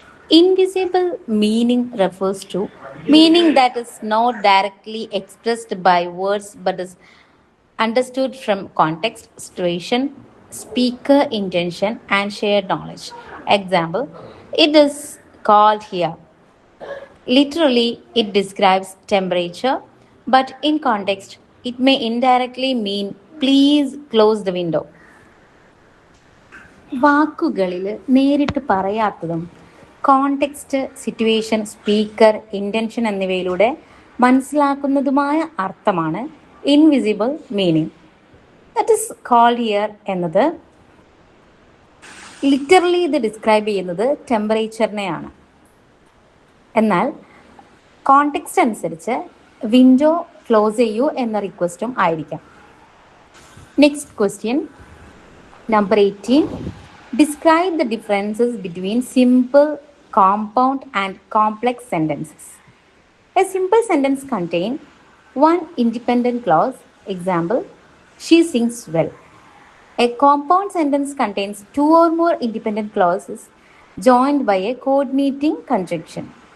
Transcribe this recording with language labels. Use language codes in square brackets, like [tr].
[en] Invisible meaning refers to meaning that is not directly expressed by words but is understood from context, situation, speaker intention, and shared knowledge. Example, it is called here. Literally, it describes temperature, but in context, it may indirectly mean please close the window. [ml] വാക്കുകളിൽ നേരിട്ട് പറയാത്തതും context, situation, speaker, intention എന്നിവയിലൂടെ മനസ്സിലാക്കുന്നതുമായ അർത്ഥമാണ് invisible meaning. [en] that is called here [ml] എന്നത് literally ഇത് describe ചെയ്യുന്നത് ടെമ്പറേച്ചറിനെയാണ്. എന്നാൽ context അനുസരിച്ച് window close ചെയ്യൂ എന്ന റിക്വസ്റ്റും ആയിരിക്കാം. [en] Next question Number 18. Describe the differences between simple, compound and complex sentences. A simple sentence contains one independent clause. Example, she sings well. A compound sentence contains two or more independent clauses joined by a coordinating conjunction.